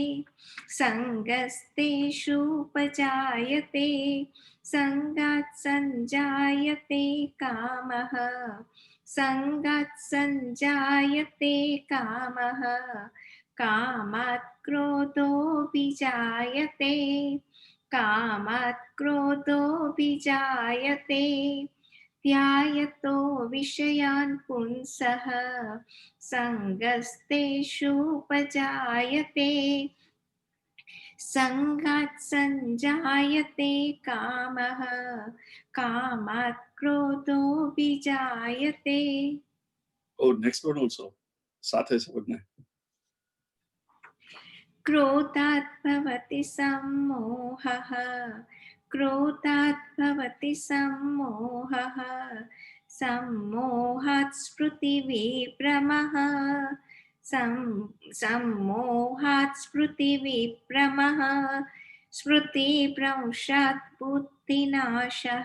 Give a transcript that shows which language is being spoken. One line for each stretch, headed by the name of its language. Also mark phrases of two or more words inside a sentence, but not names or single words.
Sanskrit: સંગસ્તેષુપજાયતે, સંગાત સંજાયતે કામઃ, સંગાત સંજાયતે કામઃ, કામાત ક્રોધો વિજાયતે, કામાત ક્રોધો વિજાયતે, ધ્યાયતો વિષયાન પુંસઃ, સંગસ્તેષુપજાયતે, સંગાત સંજાયતે કામઃ, કામાત ક્રોધો વિજાયતે.
English: Oh, next one also.
Gujarati: સાથે છે બંને.
Sanskrit: ક્રોધાત ભવતિ સમ્મોહઃ, क्रोधात् भवति सम्मोहः सम्मोहात् स्मृतिविभ्रमः सम्मोहात् स्मृतिविभ्रमः स्मृतिभ्रंशात् बुद्धिनाशः